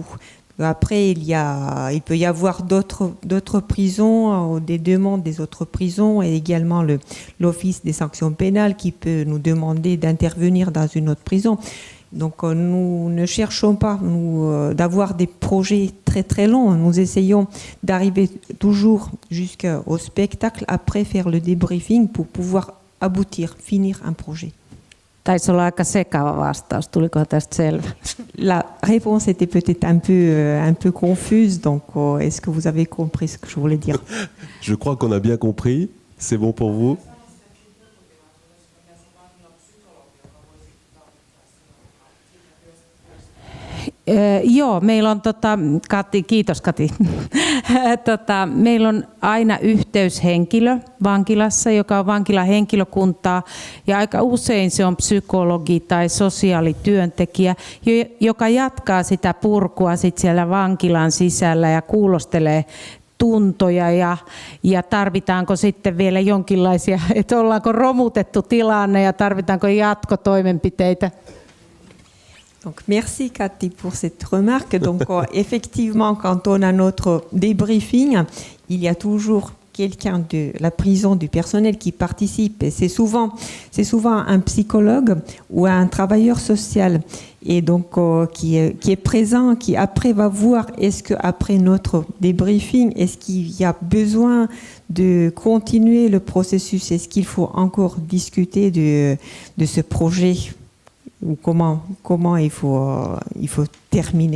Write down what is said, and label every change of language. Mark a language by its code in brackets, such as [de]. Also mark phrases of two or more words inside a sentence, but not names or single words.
[fr] Après, il peut y avoir d'autres prisons, des demandes des autres prisons, et également l'Office des sanctions pénales qui peut nous demander d'intervenir dans une autre prison. Donc nous ne cherchons pas d'avoir des projets très très longs. Nous essayons d'arriver toujours jusqu'au spectacle, après faire le débriefing pour pouvoir aboutir, finir un projet. [fi] Taisi olla aika sekava vastaus. Tuliko tästä selvä? [fr] La réponse était peut-être un peu confuse, donc est-ce que vous avez compris ce que je voulais dire? Je crois qu'on a bien compris. C'est bon pour vous? [fi] Joo, meillä on Kati, kiitos Kati. Meillä on aina yhteyshenkilö vankilassa, joka on vankilahenkilökuntaa, ja aika usein se on psykologi tai sosiaalityöntekijä, joka jatkaa sitä purkua sit siellä vankilan sisällä ja kuulostelee tuntoja ja tarvitaanko sitten vielä jonkinlaisia, että ollaanko romutettu tilanne ja tarvitaanko jatkotoimenpiteitä. [fr] Donc, merci Cathy pour cette remarque. Donc, effectivement, quand on a notre débriefing, il y a toujours quelqu'un de la prison, du personnel qui participe. Et c'est souvent un psychologue ou un travailleur social, et donc qui est présent, qui après va voir est-ce que après notre débriefing, est-ce qu'il y a besoin de continuer le processus, est-ce qu'il faut encore discuter de ce projet, ou comment il faut terminer.